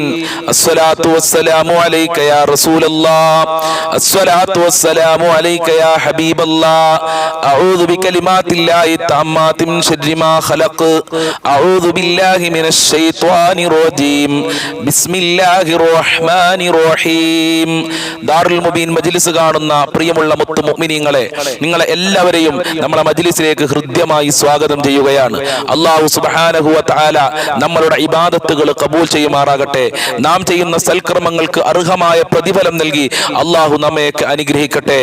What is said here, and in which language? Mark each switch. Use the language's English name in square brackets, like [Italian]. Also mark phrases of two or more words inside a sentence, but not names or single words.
[Arabic] الصلاة والسلام عليك يا رسول الله. الصلاة والسلام عليك يا حبيب الله. أعوذ بكلمات الله التامات من شر ما خلق. أعوذ بالله من الشيطان الرجيم. بسم الله الرحمن الرحيم. [Malayalam] ദാറുൽ മുബീൻ മജ്ലിസ് കാണുന്ന പ്രിയമുള്ള മുത്തു മുഅ്മിനീങ്ങളെ, നിങ്ങളെ എല്ലാവരെയും നമ്മുടെ മജ്ലിസിലേക്ക് ഹൃദ്യമായി സ്വാഗതം ചെയ്യുകയാണ്. അല്ലാഹു [Arabic] سبحانه وتعالى [Malayalam] നമ്മളുടെ ഇബാദത്തുകൾ കബൂൽ ചെയ്യുമാറാകട്ടെ. നാം ചെയ്യുന്ന സൽക്കർമ്മങ്ങൾക്ക് അർഹമായ പ്രതിഫലം നൽകി അല്ലാഹു നമ്മെ അനുഗ്രഹിക്കട്ടെ.